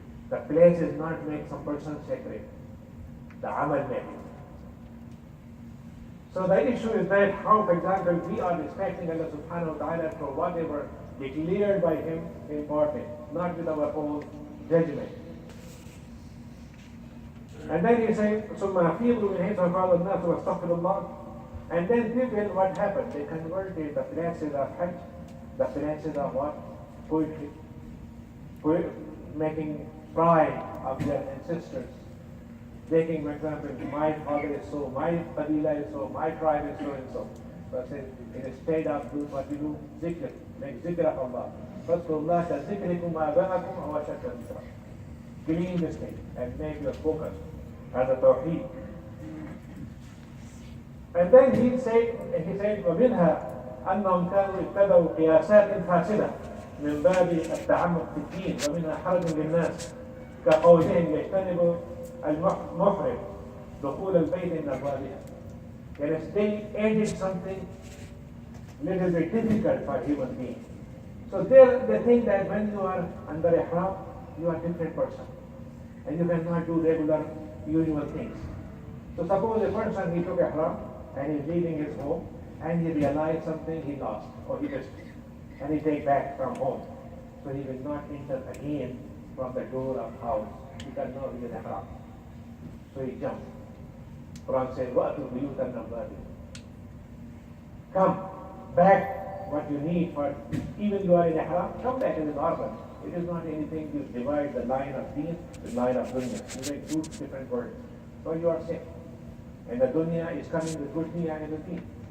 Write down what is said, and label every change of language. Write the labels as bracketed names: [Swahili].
[English] The place is not make some person sacred. The amal make it. So the issue is that how, for example, we are respecting Allah subhanahu wa ta'ala for whatever declared by Him important, not with our own judgment. And then he said, [Arabic] ثُمَّ أَفِيضُوا مِنْ حَيْثُ أَفَاضَ النَّاسُ وَاسْتَغْفِرُوا اللَّهَ. [English] And then people, what happened? They converted the places of Hajj, the places of what? Poetry. Making pride of their ancestors. Taking, for example, my father is so, my Qabila is so, my tribe is so and so. But instead of do what you do, zikr, make zikr of Allah. [Arabic] فَاذْكُرُوا اللَّهَ كَذِكْرِكُمْ آبَاءَكُمْ أَوْ أَشَدَّ ذِكْرًا. [English] Clean this thing and make your focus on the Tawheed. And then he said, [Arabic] وَمِنْهَا أَنَّهُمْ كَانُوا اتَّبَعُوا قِيَاسَاتٍ فَاسِدَةٍ من باب التعمق في الدين ومنها حرج للناس كقولهم يجتنب المحرم دخول البيت من أبوابها. [English] Yes, they added something little bit difficult for human being. So they think that when you are under ihram, you are a different person and you cannot do regular usual things. So suppose a person he took ihram and he's leaving his home and he realized something he lost or he missed. And he take back from home. So he will not enter again from the door of house because now he is ihram. So he jumps. Quran says, [Arabic] وَأْتُوا بُيُوتًا أَبْوَابِهَا. [English] Come back what you need for, even you are in ihram, come back as a normal. It is not anything you divide the line of deen, the line of dunya. You make two different words. So you are safe. And the dunya is coming with good niyyah and good deen.